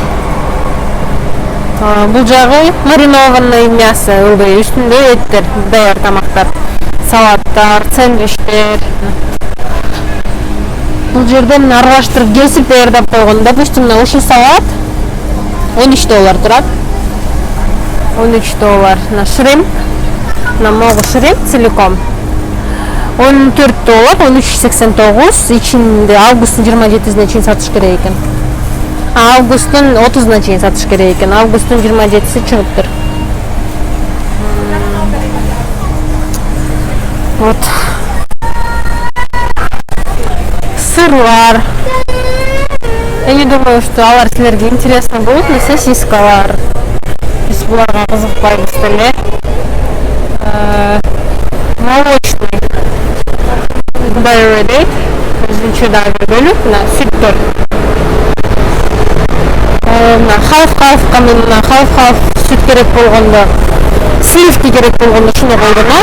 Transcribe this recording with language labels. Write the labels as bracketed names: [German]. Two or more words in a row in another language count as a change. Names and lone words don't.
[Kyrgyz] Бул жагы [Russian] маринованный мясо, [Kyrgyz] үстүндө эттер, даяр тамактар, салаттар, сэндвичтер. Бул жерде мына аралаштырып кесип даярдап койгон. Допустим, мына ушул салат $13 турат. $13. [Russian] На шримп, на могу шримп целиком. $14, $13.89. [Kyrgyz] Ичинде августтун 27-сине чейин сатыш керек экен. Августтун 30-на чейин сатыш керек экен. Августтун 27-си чыгыптыр. Вот. Сырлар. [Russian] Я не думаю, что [Kyrgyz] алар силерге [Russian] интересно будет, но сосискалар. [Kyrgyz] Биз буларга кызыкпайбыз деле. Молочный. Dairy дейт. Өзүнчө дагы бөлүп, мына сүттөр. Мына халф-халфка мен мына халф-халф сүт керек болгондо, сливки керек болгондо шуну колдонот.